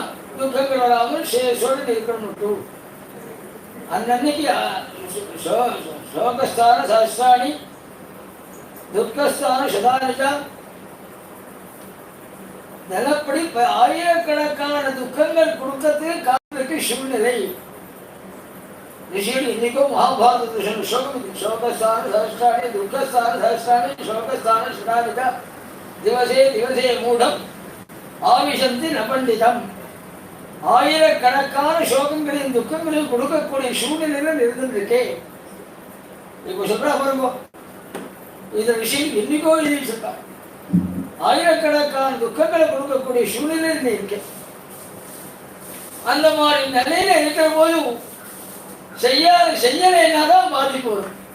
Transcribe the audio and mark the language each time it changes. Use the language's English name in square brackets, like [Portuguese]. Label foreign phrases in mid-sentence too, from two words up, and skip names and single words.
[Tamil] துக்கங்கள் வராமல் சோழன் இருக்கணும். அன்னைக்கு [Sanskrit] शोकस्थान सहस्राणि दुःखस्थान शतानिजा [Tamil] நிலப்படி ஆயிரக்கணக்கான துக்கங்கள் கொடுக்கறதுக்கு காரணத்துக்கு சூழ்நிலை. [Sanskrit] ऋषि को महाभारत शोकस्थान सहस्राणि दुःखस्थान सहस्राणि शोकस्थान शताधिक दिवसे दिवसे मूढ़म आविशन्ति न पंडितम. [Tamil] ஆயிரக்கணக்கான சோகங்களையும் துக்கங்களையும் கொடுக்கக்கூடிய சூழ்நிலையில் இருந்துருக்கு. இப்போ சொல்றா பாருங்க, இந்த விஷயம் என்னைக்கோ எழுதிட்டு ஆயிரக்கணக்கான துக்கங்களை கொடுக்கக்கூடிய சூழ்நிலையில் இருக்கு. அந்த மாதிரி நிலையில இருக்கிற போது செய்யலைன்னாதான் பாதிப்பு வரும்.